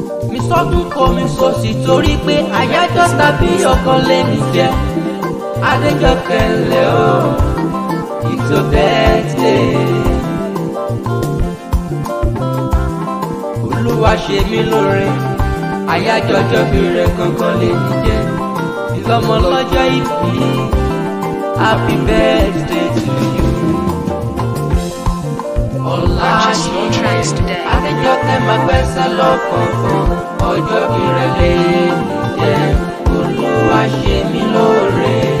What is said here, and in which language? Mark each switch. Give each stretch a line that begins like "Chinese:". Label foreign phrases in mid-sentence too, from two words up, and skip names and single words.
Yoruba: Mi sọ́dún kọ, mi sọ sí torí pé àyájọ́ tàbí ọkàn lè ní jẹ́. Adéjọkẹ́ ńlẹ̀ o,
English: it's your birthday.
Yoruba: Olúwa ṣe mí lóore, àyájọ́ ọjọ́ bí rẹ̀ gangan lè ní jẹ́. Ìlọ́mọ lọ́jọ́ ìbí,
English: happy birthday to you. Ọlá Purchase your tracks today.
Yoruba: Adéjọkẹ́ máa gbẹ́sẹ̀ lọ́kọ̀ọ̀kan, ọjọ́ bí rẹ̀ lè ní jẹ́. Olúwa ṣe mí lóore.